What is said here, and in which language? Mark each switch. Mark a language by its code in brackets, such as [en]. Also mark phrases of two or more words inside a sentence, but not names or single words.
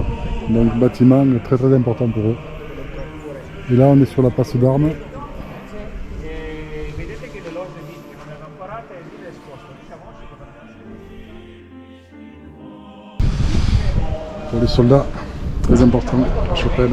[fr] Donc bâtiment très très important pour eux. Et là on est sur la place d'armes. [it] Vedete che le logge che non erano parate e lì le esposto, diciamo. [fr] Pour les soldats, très important, la chapelle.